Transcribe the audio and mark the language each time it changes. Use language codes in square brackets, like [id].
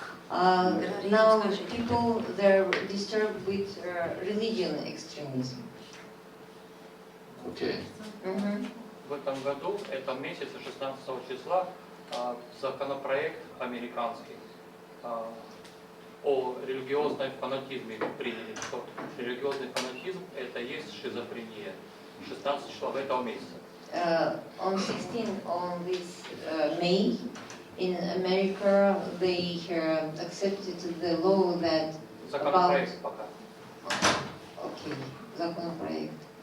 [en] Now people, they're disturbed with religion extremism. Okay. [ru] В этом году, в этом месяце, 16 числа, законопроект американский о религиозном фанатизме приняли, что религиозный фанатизм – это есть шизофрения. 16 числа в этого месяца. [en] On 16 on this May, in America, they accepted the law that [ru] Законопроект пока. Okay, законопроект.